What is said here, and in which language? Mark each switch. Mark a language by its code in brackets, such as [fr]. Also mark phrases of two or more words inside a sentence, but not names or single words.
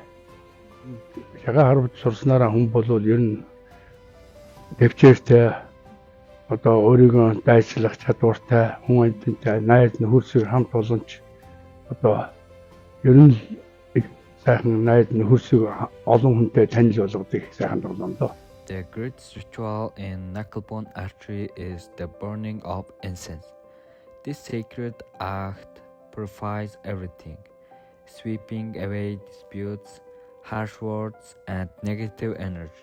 [mn] Шагаа харваж сурснараа хүн бол ер нь төвчээртэй одоо өөрийгөө дайчлах чадвартай хүн амьтантай найз нөхөрсөөр хамт олонч одоо ер нь сайхан найз нөхөрсөөр олон хүнтэй танил болгодог сайхан тоглоомдоо. [en] The great ritual in knucklebone archery is the burning of incense. This sacred act purifies everything, sweeping away disputes, harsh words, and negative energy.